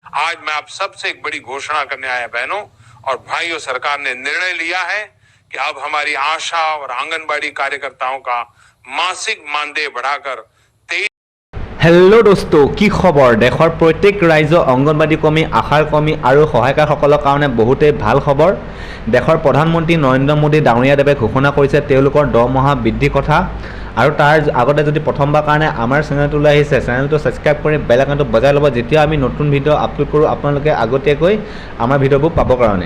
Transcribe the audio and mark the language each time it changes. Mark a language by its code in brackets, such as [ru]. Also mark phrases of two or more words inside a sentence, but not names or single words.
[hi] आज मैं आप सबसे एक बड़ी घोषणा करने आया बहनों और भाइयों, सरकार ने निर्णय लिया है कि अब हमारी आशा और आंगनबाड़ी कार्यकर्ताओं का मासिक मानदेय बढ़ाकर हेलो दोस्तो, [as] কি খবৰ? দেশৰ প্ৰত্যেক ৰাজ্য অংগনবাড়ী কৰ্মী, আশাৰ কৰ্মী আৰু সহায়িকাসকলৰ কাৰণে বহুতেই ভাল খবৰ। দেশৰ প্ৰধানমন্ত্ৰী নৰেন্দ্ৰ মোদী ডাঙৰীয়াদেৱে ঘোষণা কৰিছে তেওঁলোকৰ দৰমহা বৃদ্ধিৰ কথা। আৰু তাৰ আগতে যদি প্ৰথমবাৰ কাৰণে আমাৰ চেনেলটোলৈ আহিছে, চেনেলটো ছাবস্ক্ৰাইব কৰি বেল আইকনটো বজাই ল'ব, যেতিয়া আমি নতুন ভিডিঅ' আপলোড কৰোঁ আপোনালোকে আগতীয়াকৈ আমাৰ ভিডিঅ'বোৰ পাবৰ কাৰণে।